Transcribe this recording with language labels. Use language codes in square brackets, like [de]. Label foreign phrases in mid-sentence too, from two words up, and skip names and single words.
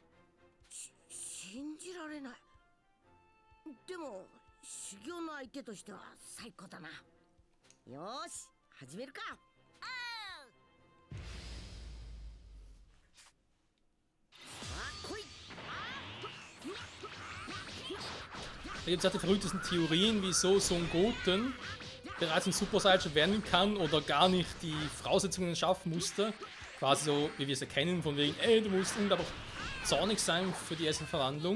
[ja] 信じられない。でも修行の相手としては最高だな。よーし始めるか。来い。 [de] Da gibt es ja die verrücktesten Theorien, wieso Son Goten bereits ein Super Saiyan werden kann oder gar nicht die Voraussetzungen schaffen musste. Quasi so, wie wir es erkennen, von wegen, ey, du musst unglaublich zornig sein für die erste Verwandlung.